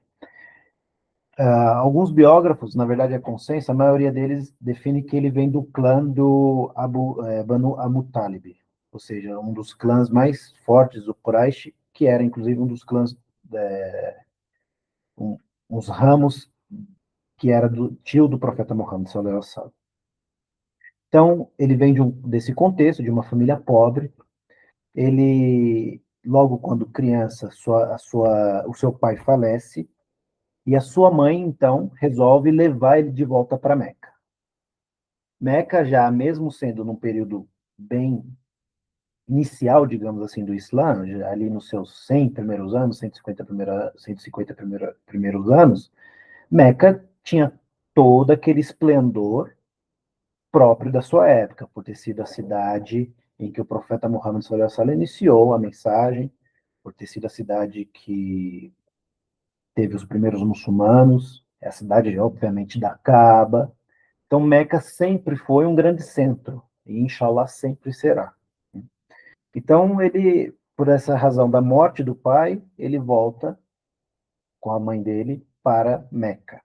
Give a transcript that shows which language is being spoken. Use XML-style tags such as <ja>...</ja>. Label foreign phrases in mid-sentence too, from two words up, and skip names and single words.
<pt>Alguns biógrafos, na verdade é consenso, a maioria deles define que ele vem do clã do Banu Amutalib, ou seja, um dos clãs mais fortes do Quraysh, que era inclusive um dos clãs, uns ramos que era do tio do profeta Muhammad</pt> <ar>صلى الله عليه وسلم.</ar> <pt>Então, ele vem desse contexto, de uma família pobre. Ele, logo quando criança, o seu pai falece, e a sua mãe, então, resolve levar ele de volta para Meca. Meca, já mesmo sendo num período bem inicial, digamos assim, do Islã, ali nos seus 100 primeiros anos, 150 primeiros anos, Meca tinha todo aquele esplendor próprio da sua época, por ter sido a cidade em que o profeta Muhammad</pt> <ar>صلى الله عليه وسلم</ar> <pt>iniciou a mensagem, por ter sido a cidade que teve os primeiros muçulmanos, é a cidade, obviamente, da Kaaba. Então, Meca sempre foi um grande centro, e Inshallah sempre será. Então, ele, por essa razão da morte do pai, ele volta com a mãe dele para Meca.</pt>